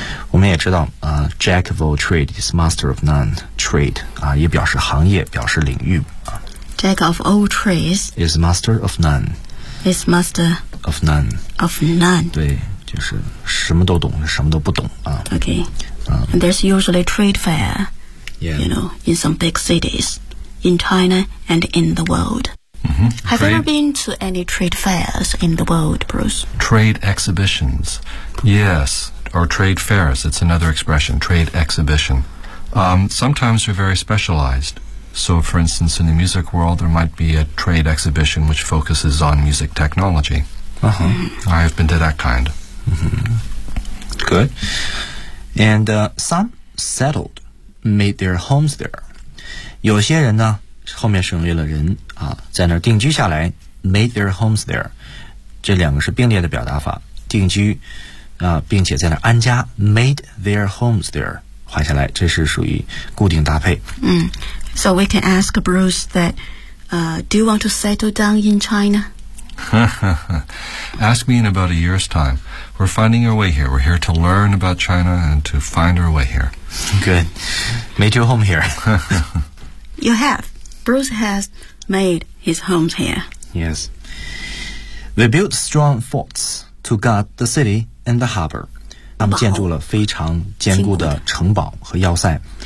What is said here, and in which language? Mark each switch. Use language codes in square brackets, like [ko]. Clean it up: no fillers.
[zh] 我们也知道 [en] Jack of all trade is master of none trade， [zh] 也表示行业，表示领域。 [en] Jack of all trades is master of none， is master of none， of none， [zh] 对，就是什么都懂，什么都不懂啊。 [en] Okay. There's usually trade fair. Yeah. You know, in some big cities, in China and in the world.、Have you ever been to any trade fairs in the world, Bruce? Trade exhibitions, yes, or trade fairs. It's another expression, trade exhibition.、sometimes they're very specialized. So, for instance, in the music world, there might be a trade exhibition which focuses on music technology. I have been to that kind.、 Good. And some settled. Made their homes there. [zh] 有些人呢，后面省略了人啊，在那儿定居下来。 [en] Made their homes there. [zh] 这两个是并列的表达法，定居啊，并且在那儿安家。 [en] Made their homes there. [zh] 划下来，这是属于固定搭配。 [en] So we can ask Bruce that, do you want to settle down in China? Ask me in about a year's time. We're finding our way here. We're here to learn about China and to find our way here. Good. Made your home here. You have. Bruce has made his home here. Yes. They built strong forts to guard the city and the harbor. [zh] 他们建筑了非常坚固的城堡和要塞。